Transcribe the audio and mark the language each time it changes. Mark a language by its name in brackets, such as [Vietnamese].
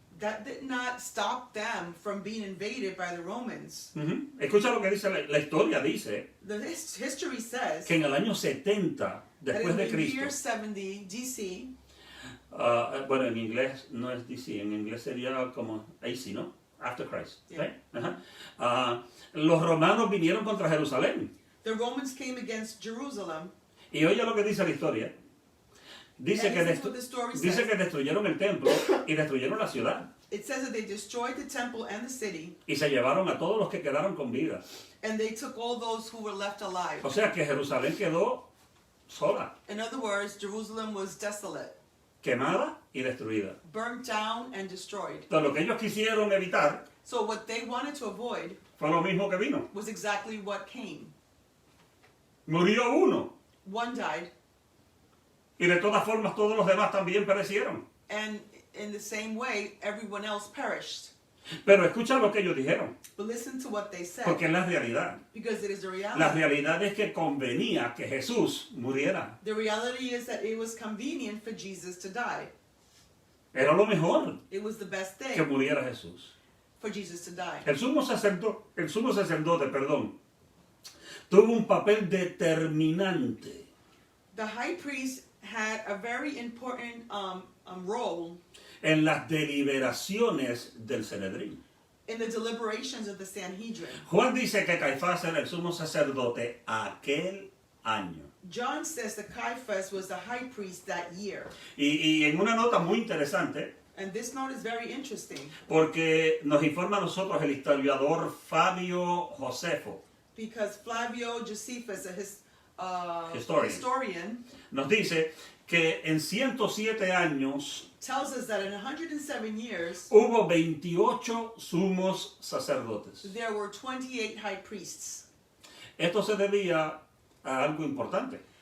[English] that did not stop them from being invaded by the Romans. Ujú. [Spanish] Escucha lo que dice la historia, dice [English] The history says [Spanish] que en el año 70 [English] that [Spanish] después [English] in [Spanish] de [English] the year [Spanish] Cristo, [English] 70 DC, [Spanish] bueno, en inglés no es DC, en inglés sería como AC, ¿no? [English] After Christ. Yeah. [Spanish] ¿sí? Ajá. Los romanos vinieron contra Jerusalén. [English] the Romans came against Jerusalem. [Spanish] Y oye lo que dice la historia. Dice [English] And [Spanish] que, [English] this is what the story [Spanish] dice [English] says. [Spanish] que destruyeron el templo y destruyeron la ciudad. [English] It says that they destroyed the temple and the city, [Spanish] Y se llevaron a todos los que quedaron con vida. [English] and they took all those who were left alive. [Spanish] O sea que Jerusalén quedó sola, [English] In other words, Jerusalem was desolate, [Spanish] quemada y destruida. [English] burnt down and destroyed. [Spanish] Entonces lo que ellos quisieron evitar [English] So what they wanted to avoid [Spanish] fue lo mismo que vino. [English] was exactly what came. [Spanish] Murió uno [English] One died, [Spanish] y de todas formas todos los demás también perecieron. [English] and in the same way, everyone else perished. [Spanish] Pero escucha lo que ellos dijeron, [English] But listen to what they said, [Spanish] porque es la realidad. [English] because it is the [Spanish] La [English] reality. [Spanish] realidad es que convenía que Jesús muriera. [English] The reality is that it was convenient for Jesus to die. [Spanish] Era lo mejor [English] It was the best [Spanish] que [English] thing [Spanish] muriera Jesús. [English] for Jesus to die. [Spanish] El sumo sacerdote, tuvo un papel determinante [English] The high priest had a very important role [Spanish] en las deliberaciones del Sanedrín. [English] in the deliberations of the Sanhedrin. [Spanish] Juan dice que Caifás era el sumo sacerdote aquel año. [English] John says that Caiaphas was the high priest that year. [Spanish] Y en una nota muy interesante, [English] And this note is very interesting [Spanish] porque nos informa a nosotros el historiador Fabio Josefo, [English] because Flavio Josephus, a Historian. historian, [Spanish] nos dice que en 107 años [English] tells us that in 107 years, [Spanish] hubo 28 sumos sacerdotes. [English] there were 28 high priests. [Spanish] Esto se debía a algo importante,